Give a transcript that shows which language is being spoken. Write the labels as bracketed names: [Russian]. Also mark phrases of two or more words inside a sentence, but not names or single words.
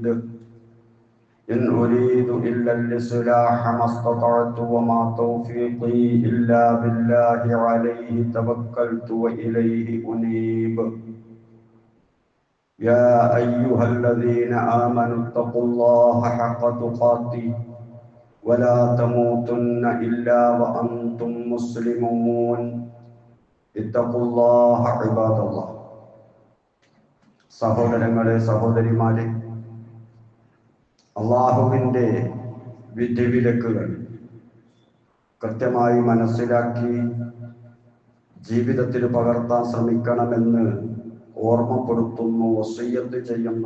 [Arabic] إن أريد إلا الإصلاح ما استطعت وما توفيقي إلا بالله عليه توكلت وإليه أنيب. يا أيها الذين آمنوا اتقوا الله حق تقاته ولا تموتن إلا وأنتم مسلمون. اتقوا الله عباد الله. [Malayalam] സഹോദരങ്ങളെ, സഹോദരിമാരെ, അള്ളാഹുവിൻ്റെ വിധിവിലക്കുകൾ കൃത്യമായി മനസ്സിലാക്കി ജീവിതത്തിൽ പകർത്താൻ ശ്രമിക്കണമെന്ന് ഓർമ്മപ്പെടുത്തുന്നു, വസിയ്യത്ത് ചെയ്യുന്നു.